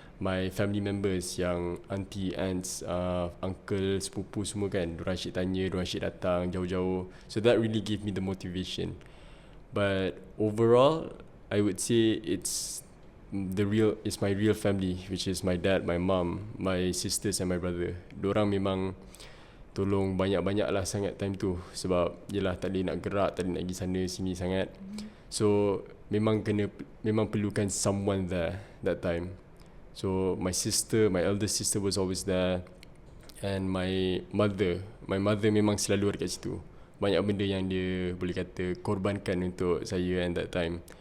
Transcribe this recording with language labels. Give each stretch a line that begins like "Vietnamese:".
English: my family members,
Malay: yang auntie, aunts, uncle, sepupu semua kan, diorang asyik tanya, diorang asyik datang jauh-jauh.
English: So that really gave me the motivation. But overall, I would say it's my real family, which is my dad, my mum, my sisters and my brother.
Malay: Diorang memang tolong banyak-banyak lah sangat time tu. Sebab yelah tak boleh nak gerak, tak boleh nak pergi sana sini sangat.
English: So
Malay: memang perlukan
English: someone there that time. So my eldest sister was always there. And my mother
Malay: memang selalu ada kat situ. Banyak benda yang dia boleh kata korbankan untuk saya
English: and that time.